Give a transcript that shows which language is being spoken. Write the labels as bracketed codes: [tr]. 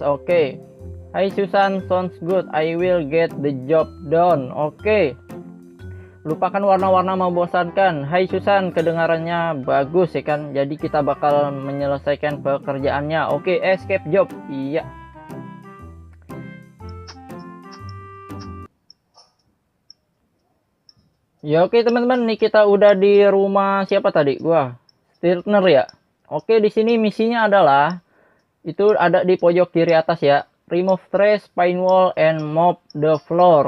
[en] Oke, hi Susan, sounds good, I will get the job done. [id] Oke, lupakan warna-warna membosankan. Hai Susan, kedengarannya bagus ya kan. Jadi kita bakal menyelesaikan pekerjaannya. Oke, escape job. Iya. Ya oke teman-teman, nih kita udah di rumah siapa tadi? Gua Stiltner ya. Oke, di sini misinya adalah itu ada di pojok kiri atas ya. [en] Remove trash, paint wall, and mop the floor.